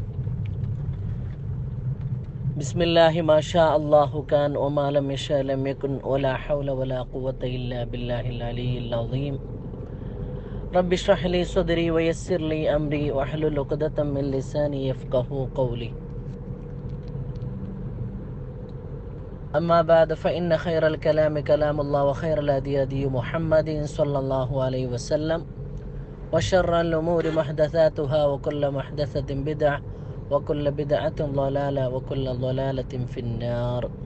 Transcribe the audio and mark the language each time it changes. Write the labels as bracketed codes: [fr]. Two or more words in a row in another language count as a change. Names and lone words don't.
[ar] بسم الله ما شاء الله كان وما لم يشأ لم يكن ولا حول ولا قوة إلا بالله العلي العظيم. رب اشرح لي صدري ويسر لي أمري واحلل عقدة من لساني يفقهوا قولي. أما بعد فإن خير الكلام كلام الله وخير الهدي هدي محمد صلى الله عليه وسلم وشر الأمور محدثاتها وكل محدثة بدعة وكل بدعة ضلالة وكل ضلالة في النار.